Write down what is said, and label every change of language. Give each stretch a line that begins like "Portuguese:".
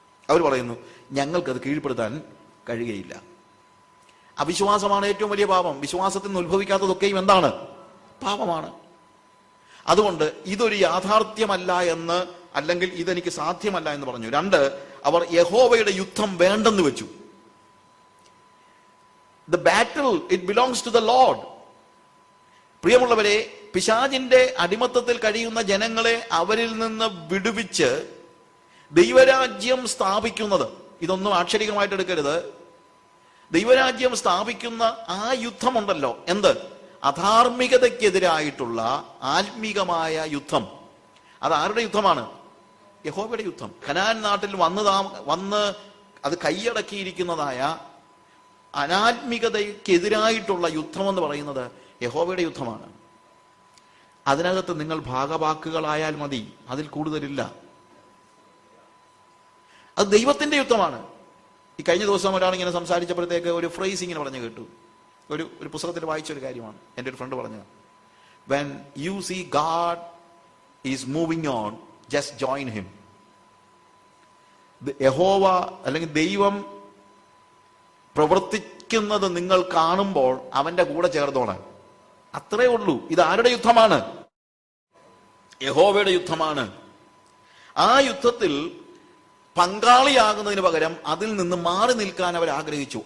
Malayalam: അവർ പറയുന്നു ഞങ്ങൾക്കത് കീഴ്പ്പെടുത്താൻ കഴിയുകയില്ല. അവിശ്വാസമാണ് ഏറ്റവും വലിയ പാപം. വിശ്വാസത്തിൽ നിന്ന് ഉത്ഭവിക്കാത്തതൊക്കെയും എന്താണ്? പാപമാണ്. അതുകൊണ്ട് ഇതൊരു യാഥാർത്ഥ്യമല്ല എന്ന്, അല്ലെങ്കിൽ ഇതെനിക്ക് സാധ്യമല്ല എന്ന് പറഞ്ഞു. രണ്ട്, അവർ യഹോവയുടെ യുദ്ധം വേണ്ടെന്ന് വെച്ചു.
English: The battle, it belongs to the Lord.
Malayalam: പ്രിയമുള്ളവരെ, പിശാചിന്റെ അടിമത്തത്തിൽ കഴിയുന്ന ജനങ്ങളെ അവരിൽ നിന്ന് വിടുവിച്ച് ദൈവരാജ്യം സ്ഥാപിക്കുന്നത്, ഇതൊന്നും ആക്ഷരികമായിട്ട് എടുക്കരുത്, ദൈവരാജ്യം സ്ഥാപിക്കുന്ന ആ യുദ്ധമുണ്ടല്ലോ, എന്ത്, അധാർമികതയ്ക്കെതിരായിട്ടുള്ള ആത്മീകമായ യുദ്ധം. അത് ആരുടെ യുദ്ധമാണ്? യഹോവയുടെ യുദ്ധം. കനാൻ നാട്ടിൽ വന്ന് അത് കൈയടക്കിയിരിക്കുന്നതായ അനാത്മികതയ്ക്കെതിരായിട്ടുള്ള യുദ്ധം എന്ന് പറയുന്നത് യഹോവയുടെ യുദ്ധമാണ്. അതിനകത്ത് നിങ്ങൾ ഭാഗവാക്കുകളായാൽ മതി, അതിൽ കൂടുതലില്ല. അത് ദൈവത്തിന്റെ യുദ്ധമാണ്. ഈ കഴിഞ്ഞ ദിവസം ഒരാളിങ്ങനെ സംസാരിച്ചപ്പോഴത്തേക്ക് ഒരു ഫ്രേസ് ഇങ്ങനെ പറഞ്ഞു കേട്ടു. ഒരു പുസ്തകത്തിൽ വായിച്ചൊരു കാര്യമാണ്. എൻ്റെ ഒരു ഫ്രണ്ട് പറഞ്ഞത്,
English: when you see God is moving on, just join him.
Malayalam: യഹോവ അല്ലെങ്കിൽ ദൈവം പ്രവർത്തിക്കുന്നത് നിങ്ങൾ കാണുമ്പോൾ അവന്റെ കൂടെ ചേർന്നോളാൻ. അത്രേ ഉള്ളൂ. ഇത് ആരുടെ യുദ്ധമാണ്? യഹോവയുടെ യുദ്ധമാണ്. ആ യുദ്ധത്തിൽ പങ്കാളിയാകുന്നതിന് പകരം അതിൽ നിന്ന് മാറി നിൽക്കാൻ അവർ ആഗ്രഹിച്ചു.